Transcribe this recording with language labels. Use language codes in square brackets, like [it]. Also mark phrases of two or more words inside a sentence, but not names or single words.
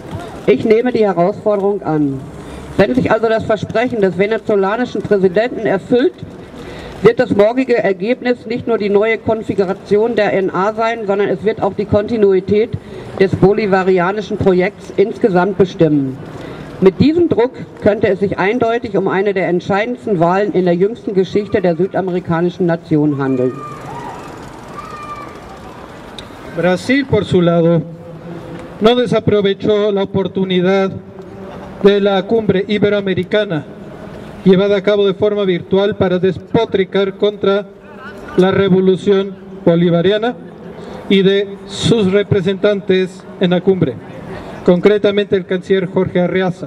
[de] Ich nehme die Herausforderung an. Wenn sich also das Versprechen des venezolanischen Präsidenten erfüllt, wird das morgige Ergebnis nicht nur die neue Konfiguration der NA sein, sondern es wird auch die Kontinuität des bolivarianischen Projekts insgesamt bestimmen. Mit diesem Druck könnte es sich eindeutig um eine der entscheidendsten Wahlen in der jüngsten Geschichte der südamerikanischen Nation handeln. [es] Brasil, por su lado, no desaprovechó la oportunidad de la cumbre iberoamericana llevada a cabo de forma virtual para despotricar contra la revolución bolivariana y de sus representantes en la cumbre, concretamente el canciller Jorge Arreaza.